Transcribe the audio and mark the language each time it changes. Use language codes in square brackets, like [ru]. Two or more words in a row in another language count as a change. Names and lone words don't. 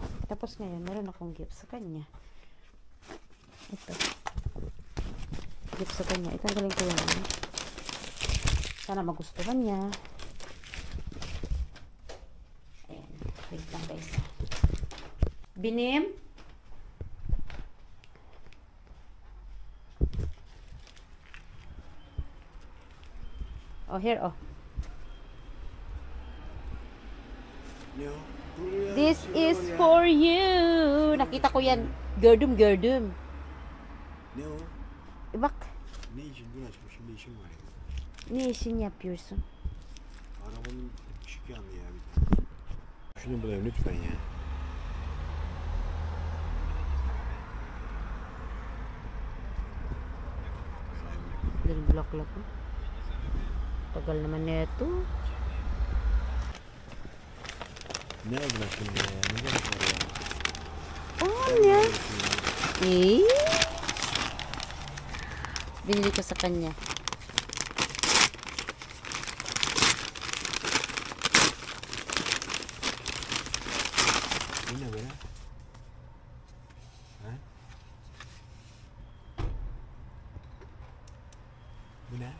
[tl] Tapos ngayon, meron akong gift sa kanya. Ito. Gift sa kanya. Itanggalin ko yan. Sana magustuhan niya. Ayan. Wait lang guys. Binim. [en] Here. This is for you. [tl] Nakita ko yan. [tr] Gördüm. Ne o? Bak. Ne için? Dur aşkım şimdi işim var ya. Ne işin yapıyorsun? Arabanın ışık yandı ya bir tane. Şunu bulayım lütfen ya. Dari blok-blok. [tl] Tagal naman nito. [tr] Ne aldın aşkım ya? Ne gerek var ya? Oh, ya. Eh? [tl] Binili ko sa kanya. [tr] Bu ne böyle? Ha? Bu ne?